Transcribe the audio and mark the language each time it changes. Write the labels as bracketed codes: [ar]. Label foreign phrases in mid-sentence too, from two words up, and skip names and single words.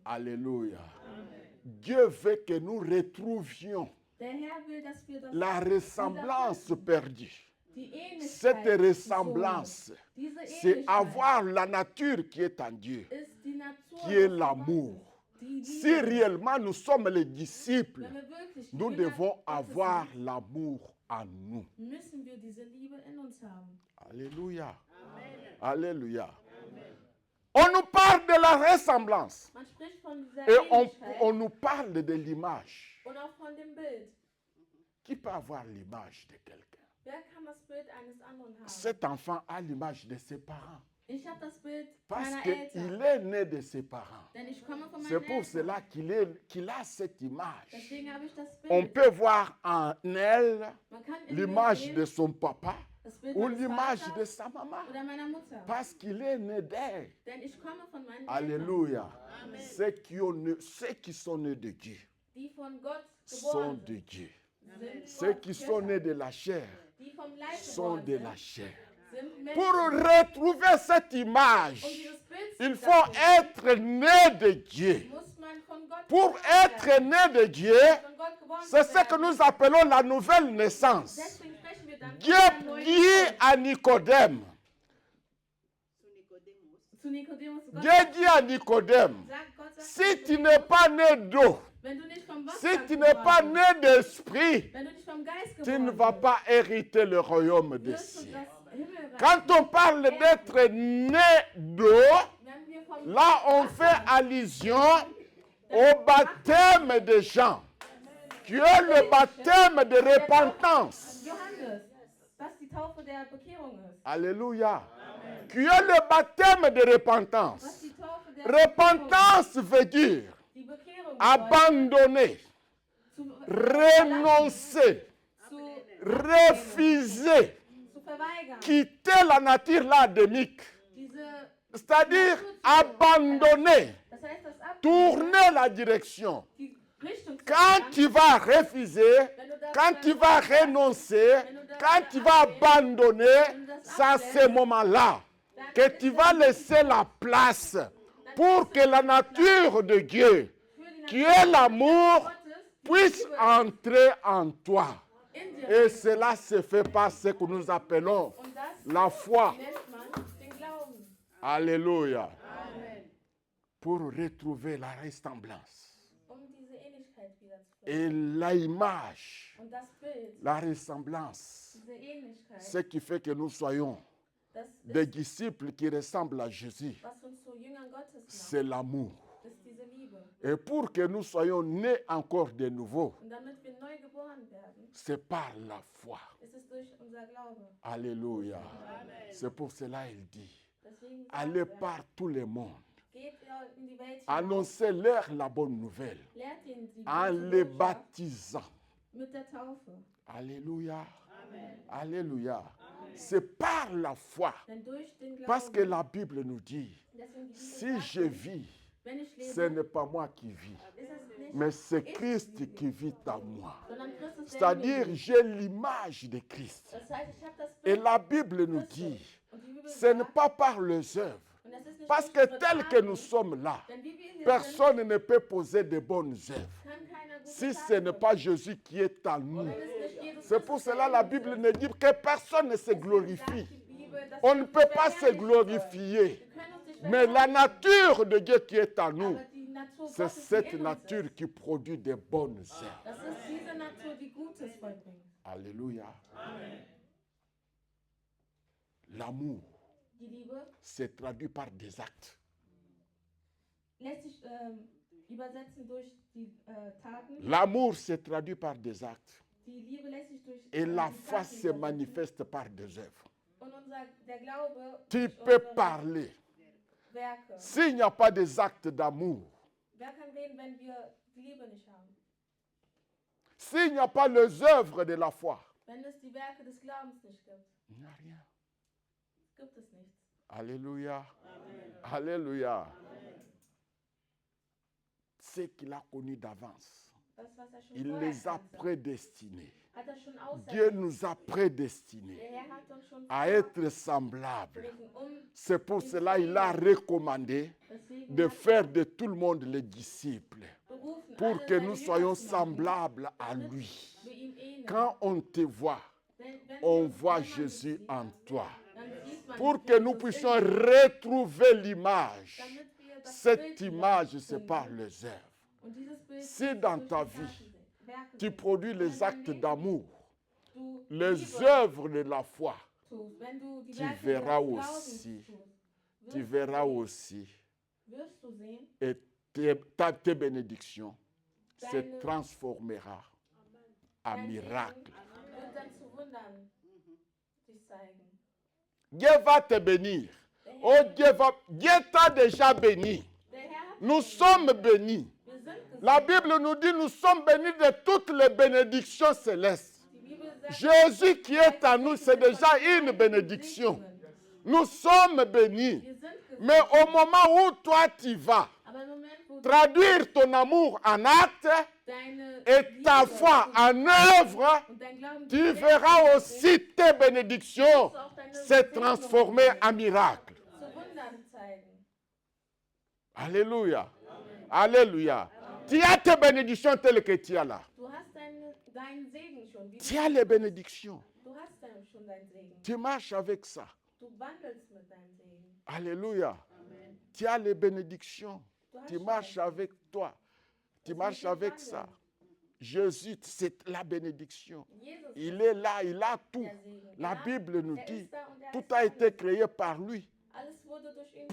[fr] Alléluia. Dieu veut que nous retrouvions [de] Der Herr will, dass wir das [fr] la ressemblance perdue. [de] die Ähnlichkeit [fr] Cette [de] gesunden. [fr] ressemblance, [de] Diese [fr] c'est [de] Ähnlichkeit [fr] avoir la nature qui est en Dieu, [de] ist die Natur, [fr] qui est [de] die [fr] l'amour. [de] die [fr] Si [de] Liebe. [fr] réellement nous sommes les disciples, [de] Wenn wir wirklich die [fr] nous [de] Jünger [fr] devons [de] Gottes [fr] avoir [de] sind, [fr] l'amour en nous. [de] müssen wir diese Liebe in uns haben. [fr] Alléluia. Alléluia. On nous parle de la ressemblance [de] Man spricht von dieser [fr] et [de] Ähnlichkeit [fr] on nous parle de l'image. [de] und auch von dem Bild. [fr] Qui peut avoir l'image de quelqu'un? [de] Wer kann das Bild eines anderen haben? [fr] Cet enfant a l'image de ses parents [de] Ich habe das Bild [fr] parce [de] meiner [fr] qu'il [de] Eltern, [fr] est né de ses parents. [de] denn ich komme von [fr] C'est [de] meinen [fr] pour [de] Eltern. [fr] cela qu'il a cette image. [de] Deswegen habe ich das [fr] On [de] Bild. [fr] peut voir en elle [de] Man kann in mir [fr] l'image [de] sehen, [fr] de son papa [de] das Bild [fr] ou [de] meines [fr] l'image de [de] Vaters [fr] sa maman [de] oder meiner Mutter. [fr] parce qu'il est né d'elle. [de] Denn ich komme von meinen Eltern, [fr] Alléluia. Ceux qui sont nés de Dieu [de] die von Gott [fr] sont [de] geboren [fr] de [de] sind. [fr] Dieu. [de] Sind [fr] Ceux [de] Gott [fr] qui sont [de] Kinder. [fr] nés de la chair [de] Die vom Leib [fr] sont [de] geboren [fr] de [de] sind, [fr] la chair. [de] sind [fr] Pour [de] Menschen. [fr] retrouver cette image, [de] Dieses Bild zu [fr] il faut [de] wiederfinden, [fr] être né de Dieu. [de] muss man von Gott [fr] Pour [de] geboren werden. [fr] être né de Dieu, [de] Von Gott geboren [fr] c'est [de] zu [fr] ce que [de] werden. [fr] nous appelons la nouvelle naissance. [de] Deswegen sprechen wir dann [fr] Dieu [de] von einer neuen [fr] dit [de] Geburt. [fr] à Nicodème, [de] Zu Nikodemus, Gott [fr] Dieu dit à Nicodème, [de] sagt, Gott sagt, [fr] si tu n'es pas né d'eau, [de] wenn du nicht vom [fr] si [de] Wasser [fr] tu n'es pas [de] geboren [fr] né d'esprit, [de] bist, wenn du nicht vom Geist [fr] tu ne [de] geboren [fr] vas [de] bist, [fr] pas hériter le royaume des [de] wirst du [fr] cieux. [de] das Himmelreich. [fr] Quand on parle d'être né d'eau, [de] Wenn wir vom [fr] là on fait allusion au baptême des gens, qui est le baptême de repentance. [de] Johannes, was die Taufe der Bekehrung ist. [fr] Alléluia. Qui est le baptême de [de] Was [fr] repentance. [de] die Taufe der Bekehrung [fr] Repentance veut dire [de] ist. Die Bekehrung [fr] abandonner, renoncer, [de] zu [fr] refuser, [de] verweigern. [fr] quitter la nature là adamique. [de] Diese, [fr] C'est-à-dire abandonner, [de] das heißt, das Ab [fr] tourner la direction. [de] die Richtung zu [fr] Quand [de] ändern. [fr] tu vas refuser, quand tu vas renoncer, quand tu vas abandonner, c'est à ce moment-là que tu vas laisser la place pour que la nature de Dieu, qui est l'amour, puisse entrer en toi. [de] In dir. [fr] Et cela se fait par ce que nous appelons [de] Und das [fr] la foi. [de] nennt man den Glauben. [fr] Alléluia. Amen. Pour retrouver la ressemblance [de] Diese Ähnlichkeit wieder zu finden. [fr] et l'image, [de] Und das Bild, [fr] la ressemblance, [de] diese Ähnlichkeit, [fr] ce qui fait que nous soyons [de] das [fr] des [de] ist, [fr] disciples qui ressemblent à Jésus, [de] was uns zu Jüngern Gottes macht, [fr] c'est l'amour. [de] ist diese Liebe. [fr] Et pour que nous soyons nés encore de nouveau, [de] Und damit wir neu geboren werden, [fr] c'est par la foi. [de] ist es durch unser Glaube. [fr] Alléluia. C'est pour cela qu'il dit, [de] Deswegen sagt [fr] allez [de] er, [fr] par tout le monde, [de] geht in die Welt hinaus, [fr] annoncez-leur la bonne nouvelle [de] lehrt ihnen die [fr] en [de] gute [fr] les [de] Botschaft [fr] baptisant. [de] mit der Taufe. [fr] Alléluia. Alléluia. C'est par la foi. [de] Denn durch den Glauben, [fr] Parce que la Bible nous dit, [de] deswegen die Bibel [fr] si [de] sagt, [fr] je vis, [de] wenn ich lebe, [fr] ce n'est pas moi qui vis, [de] ist es nicht [fr] mais c'est [de] ich, [fr] Christ qui vit en moi. [de] sondern Christus, der in mir [fr] C'est-à-dire, [de] lebt. [fr] j'ai l'image de Christ. [de] Das heißt, ich habe das [fr] Et [de] Bild [fr] la Bible nous dit, [de] und die Bibel [fr] ce n'est [de] sagt, [fr] pas par les œuvres. [de] und das ist nicht [fr] Parce [de] durch [fr] que [de] unsere [fr] tel que [de] Taten, [fr] nous sommes là, [de] denn wie wir hier sind, [fr] personne ne peut poser de bonnes œuvres [de] kann keiner gute [fr] si [de] Taten [fr] ce n'est [de] tun. [fr] pas Jésus qui est en nous. [de] Wenn es nicht Jesus [fr] C'est pour [de] Christus, [fr] cela [de] der [fr] la [de] in uns [fr] Bible [de] ist. [fr] ne dit que personne ne se [de] Deswegen sagt [fr] glorifie. [de] die Bibel, dass [fr] On [de] wir [fr] ne [de] uns [fr] peut [de] nicht [fr] pas se [de] verherrlichen [fr] glorifier. [de] sollen. Wir können uns nicht [fr] Mais la [de] verherrlichen, [fr] nature de Dieu qui est en nous, [de] aber die Natur [fr] c'est [de] Gottes, die [fr] cette [de] in uns [fr] nature [de] ist, [fr] qui produit des bonnes œuvres. [de] das ist diese Natur, die Gutes vollbringt. [fr] Alléluia. L'amour [de] Die Liebe [fr] se traduit par des actes. [de] lässt sich übersetzen durch die Taten. [fr] L'amour se traduit par des actes. [de] Die Liebe lässt sich durch [fr] Et la [de] die [fr] foi [de] Taten [fr] se [de] übersetzen. [fr] manifeste par des œuvres. [de] Und der Glaube [fr] Tu [de] durch [fr] peux [de] unsere [fr] parler. [de] Werke. [fr] S'il n'y a pas des actes d'amour, [de] Wer kann reden, wenn wir die Liebe nicht haben? [fr] s'il n'y a pas les œuvres de la foi, [de] Wenn es die Werke des Glaubens nicht gibt, [fr] il n'y a rien. Alléluia. Alléluia. Ce qu'il a connu d'avance, [de] Das, was er schon [fr] il [de] vorher [fr] les a [de] kannte, [fr] prédestinés. [de] hat er schon [fr] Dieu [de] auserwählt. [fr] nous a prédestinés [de] Der Herr hat uns schon [fr] à être semblables. [de] berufen, [fr] C'est pour cela qu'il a recommandé [de] deswegen [fr] de [de] hat [fr] faire de tout le monde les disciples, [de] berufen, [fr] pour [de] alle [fr] que [de] seine [fr] nous [de] Jünger [fr] soyons [de] zu machen, [fr] semblables à lui. [de] wir ihm ähneln. [fr] Quand on te voit, [de] Wenn [fr] on [de] wir- [fr] voit [de] wenn man [fr] Jésus [de] sieht, [fr] en toi. [de] dann sieht man [fr] Pour que nous [de] Jesus [fr] puissions [de] in uns, [fr] retrouver l'image. [de] damit wir das [fr] Cette [de] Bild [fr] image, [de] wiederfinden. [fr] c'est par les œuvres. [de] Und dieses Bild [fr] Si [de] ist [fr] dans [de] durch [fr] ta [de] die [fr] vie, [de] Werke [fr] Tu [de] sind. [fr] produis [de] Wenn [fr] les [de] dein [fr] actes [de] Leben [fr] d'amour, [de] du [fr] les [de] Liebe [fr] œuvres de la foi. [de] tust, wenn du die [fr] Tu [de] Werke [fr] verras [de] des Glaubens [fr] aussi, [de] tust, [fr] Tu [de] wirst [fr] verras [de] du sehen- [fr] aussi, [de] wirst du sehen, [fr] et tes bénédictions se [de] Deine- [fr] transformera en [de] dein [fr] miracle. [de] Segen wird dann zu Wundern sich zeigen. [fr] Dieu va te bénir. [de] Der Herr, [fr] Oh, Dieu t'a déjà béni. [de] der Herr hat [fr] Nous [de] dich [fr] sommes bénis. [de] Wir sind [fr] La [de] gesegnet. [fr] Bible nous dit nous sommes bénis de toutes les bénédictions célestes. [de] Die Bibel sagt, [fr] Jésus qui est en nous, c'est déjà une bénédiction. Nous sommes bénis. [de] Wir sind gesegnet. [fr] Mais au moment où toi tu vas [de] Aber im Moment, wo du [fr] traduire ton amour en acte [de] deine [fr] et ta [de] Liebe [fr] foi en œuvre, [de] und dein Glauben [fr] tu [de] zu [fr] verras [de] Werken [fr] aussi tes bénédictions [de] wirst du auch deine [fr] se [de] Segnungen [fr] transformer en miracle. [de] zu Wundern zeigen. [fr] Alléluia. Alléluia. Tu as tes bénédictions telles que tu as là. [de] Du hast deinen Segen schon. Wie [fr] Tu as les bénédictions. [de] du hast schon deinen Segen. [fr] Tu marches avec ça. [de] Du wandelst mit deinem Segen. [fr] Alléluia. Amen. Tu as les bénédictions. [de] Du hast [fr] Tu [de] schon [fr] marches [de] deinen [fr] avec toi. Tu [de] Das [fr] marches [de] wird [fr] avec [de] wandeln. [fr] ça. Jésus, c'est la bénédiction. [de] Jesus [fr] Il est là, il a tout. [de] der Segen. [fr] La [de] Ja, [fr] Bible nous [de] er [fr] dit, [de] ist da und er [fr] tout [de] ist [fr] a été [de] alles. [fr] créé par lui [de] Alles wurde durch ihn